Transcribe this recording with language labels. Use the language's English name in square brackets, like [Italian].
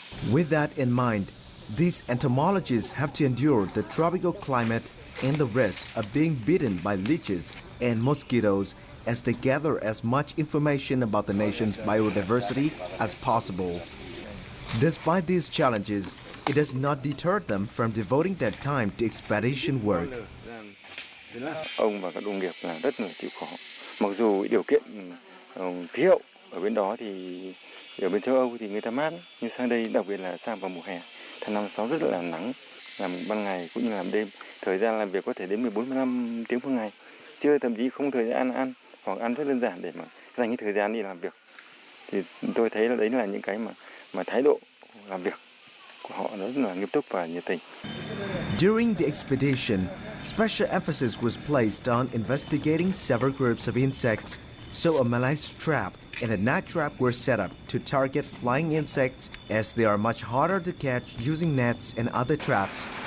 [English] With that in mind, these entomologists have to endure the tropical climate and the risk of being bitten by leeches and mosquitoes as they gather as much information about the nation's biodiversity as possible. Despite these challenges, it does not deter them from devoting their time to expedition work. [Vietnamese] Ông và các đồng nghiệp là rất là chịu khó. Mặc dù điều kiện khí hậu ở bên đó thì ở bên châu Âu thì người ta mát, nhưng sang đây đặc biệt là sang vào mùa hè, tháng 5, 6 rất là nắng, làm ban ngày cũng như làm đêm. Thời gian làm việc có thể đến 14-15 tiếng một ngày. Trưa thậm chí không thời gian ăn hoặc ăn rất đơn giản để mà dành cái thời gian đi làm việc. Thì tôi thấy là đấy là những cái mà thái độ làm việc của họ rất là nghiêm túc và nhiệt tình. [English] During the expedition, special emphasis was placed on investigating several groups of insects, so a malaise trap and a night trap were set up to target flying insects as they are much harder to catch using nets and other traps.